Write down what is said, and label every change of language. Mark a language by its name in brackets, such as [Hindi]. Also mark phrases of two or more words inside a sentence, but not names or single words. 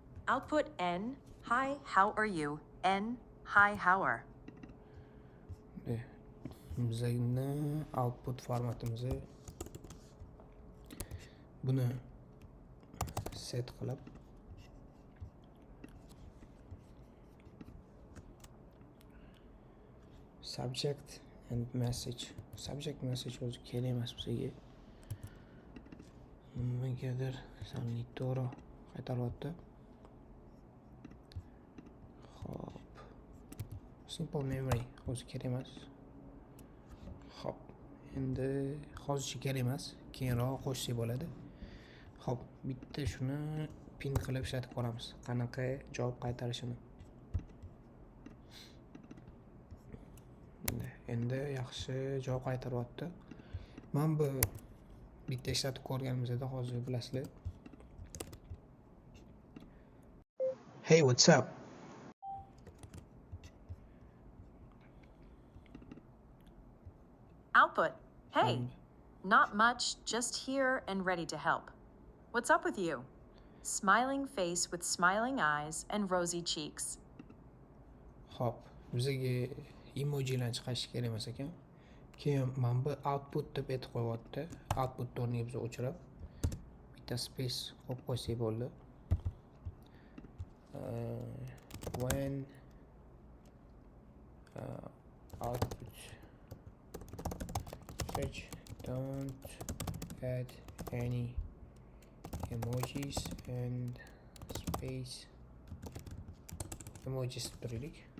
[English] Output N. Hi, how are you? N. Hi, how are. [Uzbek] Bizning output formatimizni buni set qilib [English] subject and message [Uzbek] o'zi kerak emas bizga. Nimagadir to'g'ri qaytaryapti. Hop. [English] Simple memory [Uzbek] o'zi kerak emas. Hop. Endi hozircha kerak emas. Keyinroq qo'shsak bo'ladi. Hop, bitta shuni pin qilib ishlatib ko'ramiz. Qanaqa javob qaytarishini. Endi yaxshi javob qaytaryapti. Men bu bitta ishlatib ko'rganimizda hozir bilasizlar. [English] Hey, what's up? Output. Hey. Not much, just here and ready to help. What's up with you? Smiling face with smiling eyes and rosy cheeks. [Uzbek] Hop, bizga emojilarni chiqarish kerak emas ekan. Keyin men bu output deb aytib qo'yapti. Output o'rniga biz o'chirib bitta space qo'yib qo'ysak bo'ldi. [English] When output fetch don't add any emojis and space emojis turaylik.